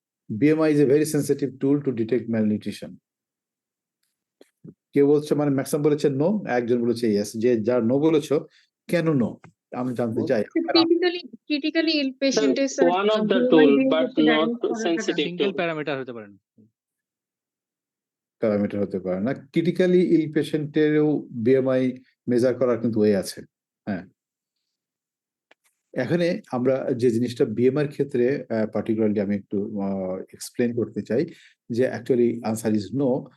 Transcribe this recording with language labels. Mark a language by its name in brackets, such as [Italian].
[English] BMI is a very sensitive tool to detect malnutrition. [Bangla] কেউ বলছে মানে ম্যাক্সিমাম বলেছে নো, একজন বলেছে ইয়েস। যে যার নো বলেছো কেন নো? আমি জানতে চাই। ক্রিটিক্যালি ইল পেশেন্টের [English] Sir, one of the tool, but not sensitive single tool. [Bangla] Parameter হতে পারে না। প্যারামিটার হতে পারে না। ক্রিটিক্যালি ইল পেশেন্টেরও বিএমআই মেজার করার কিন্তু ওয়ে আছে। হ্যাঁ। এখানে আমরা যে জিনিসটা বিএমআই এর ক্ষেত্রে পার্টিকুলারলি আমি একটু এক্সপ্লেইন করতে চাই যে [English] Actually answer is no.